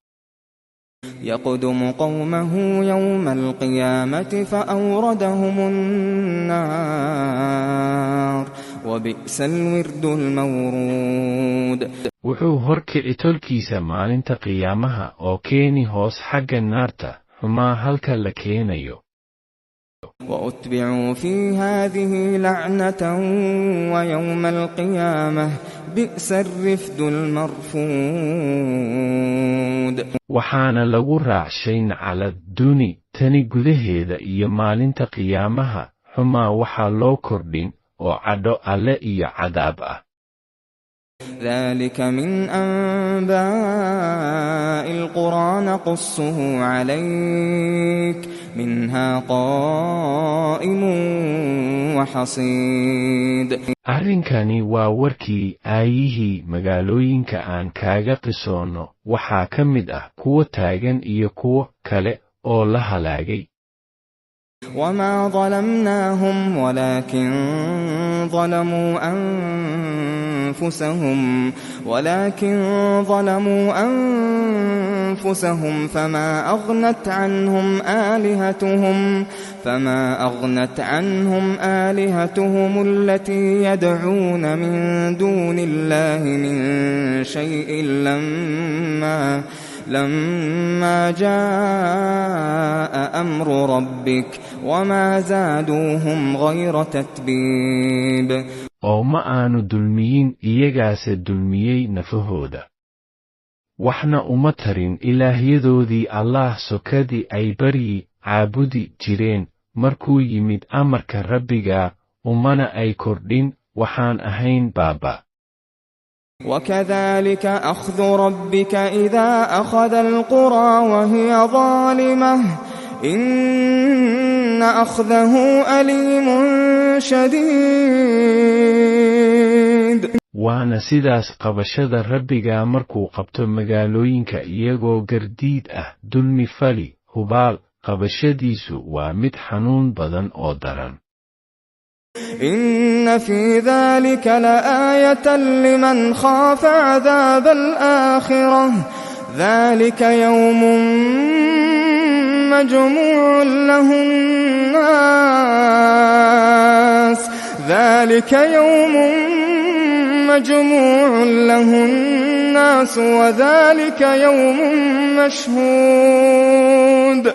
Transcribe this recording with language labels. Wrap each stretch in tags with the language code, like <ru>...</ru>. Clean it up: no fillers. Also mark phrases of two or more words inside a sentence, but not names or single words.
<ar>يقدم قومه يوم القيامة فأوردهم النار وبئس الورد المورود.</ar> <so>wuxuu horkici tolkiisa maalinta qiyaamaha oo keeni hoos xagga naarta xumaa halka la keenayo.</so> <ar>وأتبعوا في هذه لعنة ويوم القيامة بئس الرفد المرفود.</ar> <so>waxaana lagu raacshay naclad duni tani gudaheeda iyo maalinta qiyaamaha xumaa waxaa loo kordhin oo cadho alle iyo cadaab ah.</so> <ar>ذلك من أنباء القرى نقصه عليك منها قائم وحصيد.</ar> <so>arrinkani waa warkii aayihii magaalooyinka aan kaaga qisoonno, waxaa ka mid ah kuwa taagan iyo kuwo kale oo la halaagay.</so> <ar>وما ظلمناهم ولكن ظلموا أنفسهم فما أغنت عنهم آلهتهم التي يدعون من دون الله من شيء لما جاء أمر ربك وما زادوهم غير تتبيب.</ar> <so>oo ma aanu dulmiyin iyagaase dulmiyey nafahooda. waxna uma tarin ilaahyadoodii Allah sokadii ay baryi caabudi jireen markuu yimid amarka Rabbiga, umana ay kordhin waxaan ahayn baaba.</so> <ar>وكذلك أخذ ربك إذا أخذ القرى وهي ظالمة إن أخذه أليم شديد.</ar> <so>waana sidaas qabashada Rabbiga markuu qabto magaalooyinka iyagoo gardiid ah dulmi fali, hubaal qabashadiisu waa mid xanuun badan oo daran.</so> <ar>إن في ذلك لآية لمن خاف عذاب الآخرة ذلك يوم مجموع له الناس وذلك يوم مشهود.</ar>